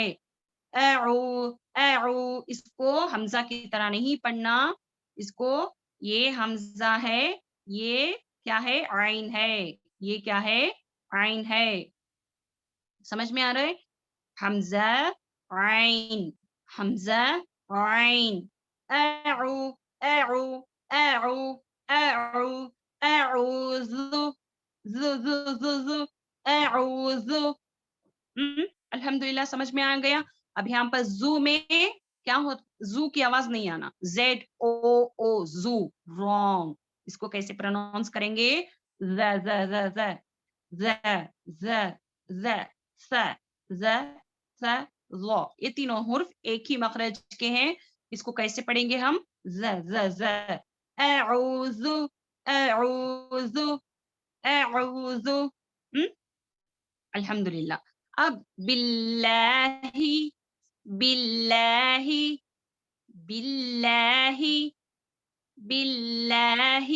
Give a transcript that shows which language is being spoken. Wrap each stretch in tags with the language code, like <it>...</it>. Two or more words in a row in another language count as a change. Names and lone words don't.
<ur>اعو اعو اس کو حمزہ کی طرح نہیں پڑھنا. اس کو یہ حمزہ ہے، یہ کیا ہے؟ عین ہے. یہ کیا ہے؟ عین ہے. سمجھ میں آ رہا ہے؟ حمزہ عین حمزہ عین. اعو اعو اعو اعو اعوذ ز ز ز ز اعوذ. الحمدللہ. سمجھ میں آ گیا؟ اب یہاں پر زو میں کیا ہو؟ زو کی آواز نہیں آنا. زیڈ او او زو. رانگ. اس کو کیسے پروناؤنس کریں گے؟ ز ز ز ز ز ز ز س ز س ظ. یہ تینوں حرف ایک ہی مخرج کے ہیں. اس کو کیسے پڑھیں گے ہم؟ ز ز ز. اعوذ اعوذ اعوذ. الحمدللہ. اب باللہ</ur> <ar>بالله، بالله، بالله.</ar>